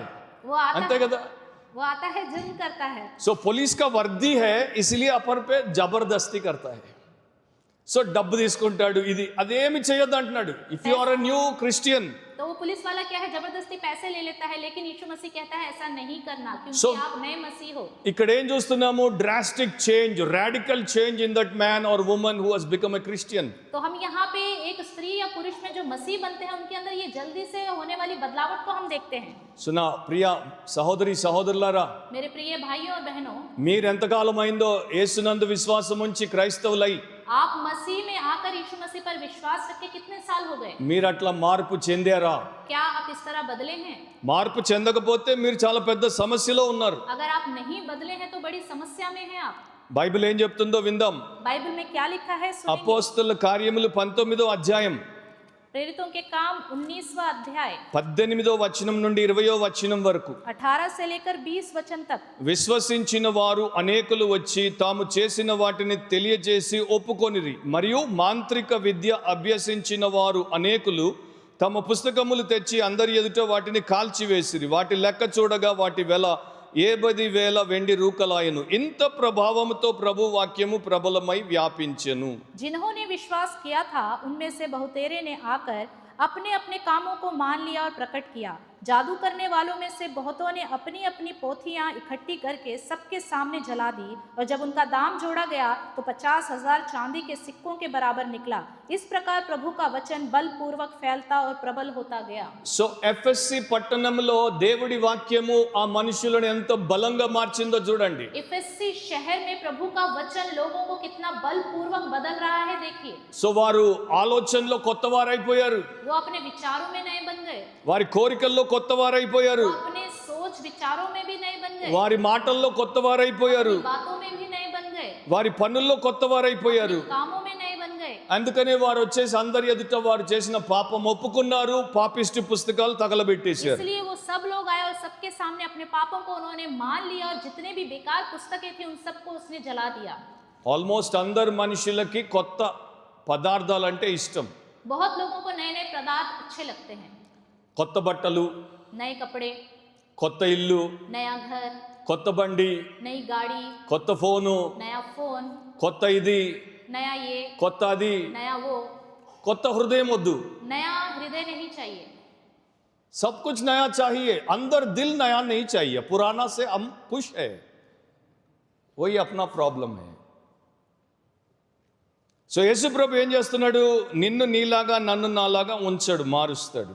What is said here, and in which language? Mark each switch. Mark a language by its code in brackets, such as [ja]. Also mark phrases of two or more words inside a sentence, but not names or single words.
[hi] वो आता [te] అంతే [hi] है, [te] కదా. [hi] वो आता है जुल्म करता है। सो पुलिस का वर्दी है इसलिए ऊपर पे जबरदस्ती करता है. [te] సో డబ్బు తీసుకుంటాడు, ఇది అదేమి చేయొద్దు అంటున్నాడు. [en] If you are a new Christian, [hi] तो वो पुलिस वाला क्या है, जबरदस्ती पैसे ले लेता है, लेकिन यीशु मसीह कहता है ऐसा नहीं करना, क्योंकि So, आप नए मसीह हो। [te] ఇక్కడ ఏం చూస్తున్నాము, [en] drastic change, radical change in that man or woman who has become a Christian. [hi] तो हम यहाँ पे एक स्त्री या पुरुष में जो मसीह बनते हैं उनके अंदर ये जल्दी से होने वाली बदलावट को हम देखते हैं। [te] సునా ప్రియ సహోదరి సహోదరులారా, [hi] मेरे प्रिय भाइयों और बहनों, [te] మీరు ఎంతకాలం అయిందో యేసునందు విశ్వాసం ఉంచి క్రైస్తవులై, [hi] आप मसीह में आकर यीशु मसीह पर विश्वास रख के कितने साल हो गए। [te] మీరు అట్లా మార్పు చెందారా? [hi] क्या आप इस तरह बदले हैं? [te] మార్పు చెందకపోతే మీరు చాలా పెద్ద సమస్యలో ఉన్నారు. [hi] अगर आप नहीं बदले हैं तो बड़ी समस्या में हैं आप। [te] బైబిల్ ఏం చెప్తుందో విందాం. [hi] बाइबल में क्या लिखा है सुनेंगे। [te] అపోస్తలుల కార్యములు 19వ అధ్యాయం [hi] प्रेरितों के काम 19वां अध्याय [te] 18వ వచనం నుండి 20వ వచనం వరకు. [hi] 18 से लेकर 20 वचन तक। [te] విశ్వసించిన వారు అనేకులు వచ్చి తాము చేసిన వాటిని తెలియజేసి ఒప్పుకొనిరి. మరియు మాంత్రిక విద్య అభ్యసించిన వారు అనేకులు తమ పుస్తకములు తెచ్చి అందరి ఎదుట వాటిని కాల్చివేసిరి. వాటి లెక్క చూడగా వాటి వెల 70,000 వెండి రూకలాయను. ఇంత ప్రభావముతో ప్రభు వాక్యము ప్రబలమై వ్యాపించెను. [hi] जिन्होंने विश्वास किया था उनमें से बहुतेरे ने आकर अपने अपने कामों को मान लिया और प्रकट किया। जादू करने वालों में से बहुतों ने अपनी अपनी पोथियां इकट्ठी करके सबके सामने जला दी, और जब उनका दाम जोड़ा गया तो 50,000 चांदी के सिक्कों के बराबर निकला। इस प्रकार प्रभु का वचन बलपूर्वक फैलता और प्रबल होता गया। [te] సో ఎఫ్ఎస్సి పట్టణంలో దేవుడి వాక్యము ఆ మనుషులను ఎంత బలంగా మార్చిందో చూడండి. [hi] एफएससी शहर में प्रभु का वचन लोगों को कितना बलपूर्वक बदल रहा है, देखिए। [te] సో వారు ఆలోచనలో కొత్త వారైపోయారు, [hi] वो अपने विचारों में नए बन गए, [te] వారి కోరికల్లో కొత్త వారైపోయారు, [hi] वो अपने सोच विचारों में भी नए बन गए, [te] వారి మాటల్లో కొత్త వారైపోయారు, [hi] बातों में भी नए बन गए, [te] వారి పనుల్లో కొత్త వారైపోయారు. [hi] कामों में नए बन गए। [te] అందుకనే వారు వచ్చేసి అందరి ఎదుట వారు చేసిన పాపం ఒప్పుకున్నారు, పాపిష్టి పుస్తకాలు తగలబెట్టేశారు. [hi] इसलिए वो सब लोग आए और सबके सामने अपने पापों को उन्होंने मान लिया, और जितने भी बेकार पुस्तकें थी उन सबको उसने जला दिया। [te] ఆల్మోస్ట్ అందరు మనుషులకి కొత్త పదార్థాలంటే ఇష్టం. [hi] बहुत लोगों को नए नए पदार्थ अच्छे लगते हैं, [te] కొత్త బట్టలు, [hi] नए कपड़े, [te] కొత్త ఇల్లు, [hi] नया घर, [te] కొత్త బండి, [hi] नई गाड़ी, [te] కొత్త ఫోను, [hi] नया फोन, [te] కొత్త ఇది, [hi] नया ये, [te] కొత్త అది, [hi] नया वो। [te] కొత్త హృదయం వద్దు. [hi] नया हृदय नहीं चाहिए, सब कुछ नया चाहिए, अंदर दिल नया नहीं चाहिए. पुराना से हम खुश है, वही अपना प्रॉब्लम है. [te] సో యేసు ప్రభు ఏం చేస్తున్నాడు, నిన్ను నీలాగా నన్ను నాలాగా ఉంచాడు, మారుస్తాడు.